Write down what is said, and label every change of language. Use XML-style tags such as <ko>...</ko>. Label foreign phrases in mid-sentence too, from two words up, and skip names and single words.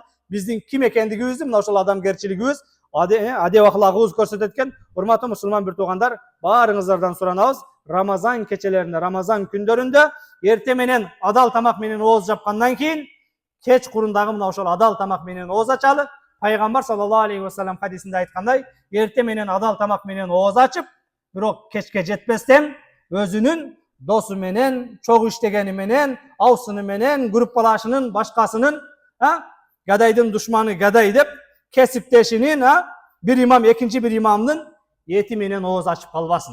<ky>Биздин ким экендигибизди мына ошол адамгерчилигибиз, адеп ахлагыбыз көрсөтөт экен. Урматтуу мусулман бир туугандар, баарыңыздардан суранабыз, Рамазан кечелеринде, Рамазан күндөрүндө эрте менен адал тамак менен ооз жапкандан кийин кеч курундагы мына ошол адал тамак менен ооз ачалы. Пайгамбар</ky> <ar>صلى الله عليه وسلم</ar> <ky>хадисинде айткандай, эрте менен адал тамак менен ооз ачып, бирок кечке жетпестен өзүнүн досу менен, чогуу иштегени менен, алсыны менен, группалашынын, башкасынын, гадайдын душманы гадай деп кесиптешинин, бир имам экинчи бир имамдын эти менен ооз ачып калбасын.</ky>